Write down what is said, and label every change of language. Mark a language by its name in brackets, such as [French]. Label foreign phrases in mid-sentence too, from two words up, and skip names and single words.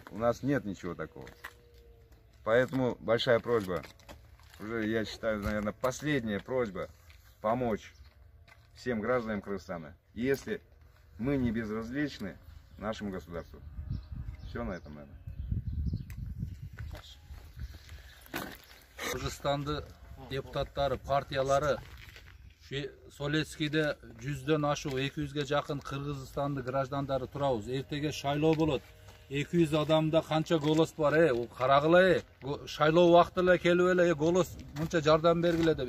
[Russian] У нас нет ничего такого. Поэтому большая просьба, уже я считаю, наверное, последняя просьба, помочь всем гражданам Кыргызстана. И если мы не безразличны нашему государству. Все на этом, наверное. [Kyrgyz] Кыргызстанды депутаттары, партиялары Солецкийде 100дөн ашуу 200ге жакын Кыргызстанды граждандары турабыз. Эртеге шайлоо болот. 200 адамда канча голос бар, карагыла, шайлоо убакыты эле келип эле голос мынча жардам бергиле деп.